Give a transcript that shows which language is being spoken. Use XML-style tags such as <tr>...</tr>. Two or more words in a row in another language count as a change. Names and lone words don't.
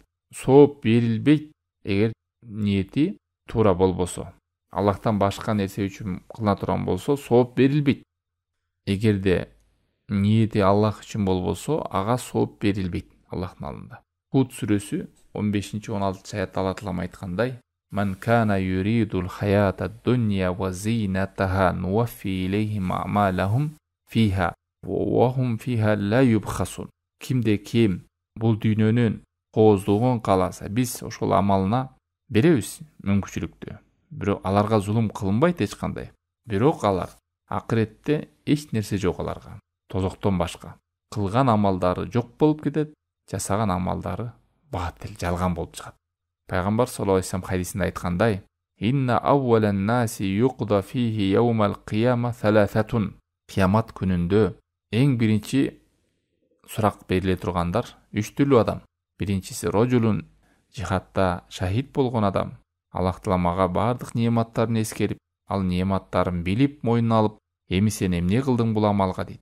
<ky>Сооп берилбейт эгер ниети туура болбосо. Аллахтан башка нерсе үчүн кылына турган болсо сооп берилбейт. Эгерде ниети Аллах үчүн болбосо, ага сооп берилбейт Аллахтын алдында. Худ сүрөсү 15-16 аятта Алла Таала айткандай:</ky> <ar>"من كان يريد الحياة الدنيا وزينتها نوف إليهم أعمالهم فيها وهم فيها لا يبخسون."</ar> <ky>Кимде ким бул дүйнөнүн кооздугун кааласа, биз ошол амалына беребиз мүмкүнчүлүктү. Бирок аларга зулум кылынбайт эч кандай. Бирок алар акыретте эч нерсе жок аларга. Тозоктон башка кылган амалдары жок болуп кетет, жасаган амалдары батыл, жалган болуп чыгат. Пайгамбар</ky> <ar>صلى الله عليه وسلم</ar> <ky>хадисинде айткандай:</ky> <ar>"إن أول الناس يقضى فيه يوم القيامة ثلاثة."</ar> <ky>Кыямат күнүндө эң биринчи сурак бериле тургандар 3 түрлүү адам. Биринчиси рожулун жихадта шахид болгон адам. Аллах Таала мага бардык неаматтарын эскерип, ал неаматтарын билип, мойнуна алып, эми сен эмне кылдың бул амалга дейт.</ky>